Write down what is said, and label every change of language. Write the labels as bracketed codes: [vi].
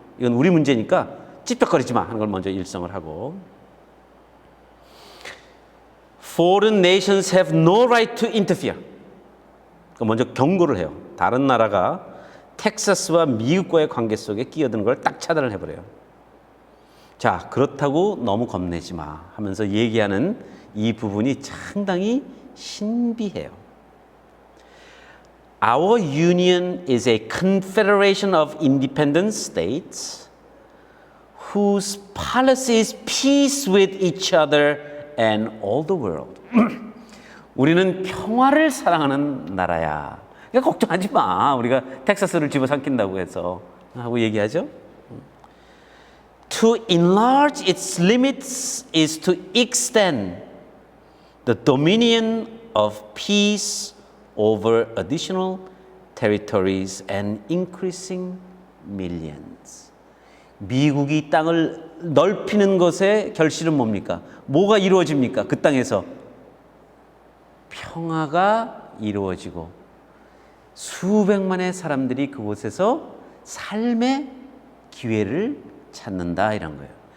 [ko] 이건 우리 문제니까 찝쩍거리지 마 하는 걸 먼저 일성을 하고 [en] Foreign nations have no right to interfere. [ko] 먼저 경고를 해요. 다른 나라가 텍사스와 미국과의 관계 속에 끼어드는 걸 딱 차단을 해버려요. 자, 그렇다고 너무 겁내지 마 하면서 얘기하는 이 부분이 상당히 신비해요. [en] Our union is a confederation of independent states whose policy is peace with each other and all the world. [ko] 우리는 평화를 사랑하는 나라야. 그러니까 걱정하지 마. 우리가 텍사스를 집어삼킨다고 해서 하고 얘기하죠. [en] To enlarge its limits is to extend the dominion of peace over additional territories and increasing millions. [ko] 미국이 땅을 넓히는 것의 결실은 뭡니까? 뭐가 이루어집니까? 그 땅에서 평화가 이루어지고 수백만의 사람들이 그곳에서 삶의 기회를 찾는다 이런 거예요.